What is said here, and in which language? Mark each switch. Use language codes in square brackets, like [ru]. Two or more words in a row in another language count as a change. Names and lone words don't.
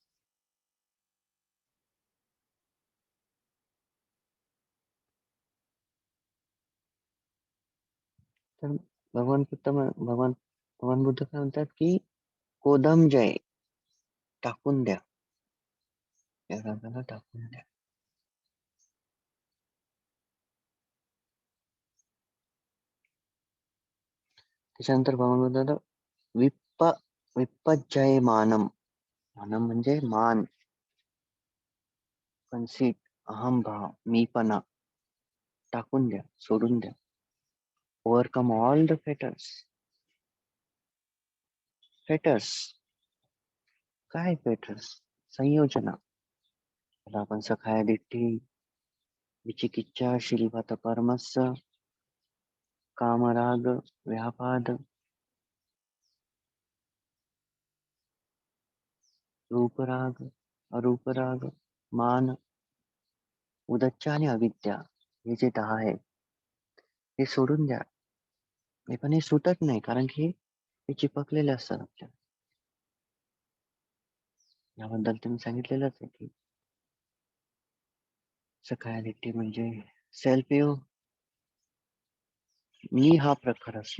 [mr] तर भगवान बुद्ध काय म्हणतात की [pi] कोदम जय, [mr] टाकून द्या, या रागाला टाकून द्या. त्याच्यानंतर भगवान बुद्ध म्हणतात, [pi] विप्प विप्पजय मानम. [mr] मानम म्हणजे मान, कन्सीट, अहमभाव, मीपणा टाकून द्या, सोडून द्या. [en] overcome all the fetters. [mr] काय फेटर्स? संयोजना. त्याला आपण [pi] सखाया दिट्ठी, विचिकिच्छा, शीलवत परमस्स, कामराग, व्यापाद, रूपराग, अरूपराग, [mr] मान, उदच्च आणि अविद्या. हे जे 10 आहे, हे सोडून द्या. हे पण हे सुटत नाही, कारण की हे चिपकलेले असतात आपल्या. याबद्दल तुम्ही सांगितलेलंच आहे की सकायालिटी म्हणजे [en] self view, [mr] मी हा प्रकार असतो.